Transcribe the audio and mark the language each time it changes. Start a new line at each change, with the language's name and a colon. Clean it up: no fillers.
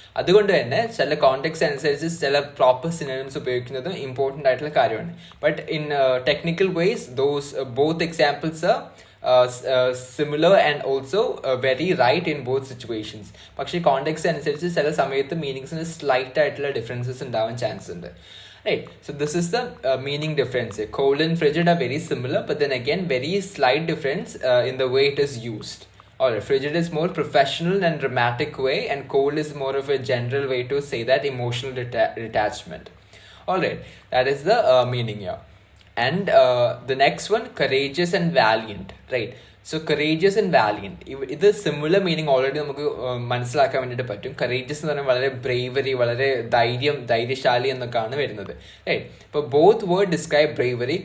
Malayalam: അതുകൊണ്ട് തന്നെ ചില കോണ്ടെക്സ്റ്റ് അനുസരിച്ച് ചില പ്രോപ്പർ സിനോണിംസ് ഉപയോഗിക്കുന്നത് ഇമ്പോർട്ടൻ്റ് ആയിട്ടുള്ള കാര്യമാണ്.
English: But in technical ways both examples similar and also very right in both situations.
Malayalam: പക്ഷേ കോണ്ടെക്സ്റ്റ് അനുസരിച്ച് ചില സമയത്ത് മീനിങ്സിന് സ്ലൈറ്റ് ആയിട്ടുള്ള ഡിഫറൻസസ് ഉണ്ടാവാൻ ചാൻസ് ഉണ്ട്.
English: Right, so this is the meaning difference. Cold and frigid are very similar, but then again, very slight difference in the way it is used. Alright, frigid is more professional and dramatic way, and cold is more of a general way to say that emotional detachment. Alright, that is the meaning here. And the next one, courageous and valiant. Right, so courageous and valiant,
Malayalam: ഇത് similar meaning already നമുക്ക് മനസ്സിലാക്കാൻ വേണ്ടിയിട്ട് പറ്റും. Courageous എന്ന് പറഞ്ഞാൽ വളരെ bravery, വളരെ ധൈര്യശാലി എന്നൊക്കെയാണ് വരുന്നത്.
English: Right, ഇപ്പോൾ both word describe bravery.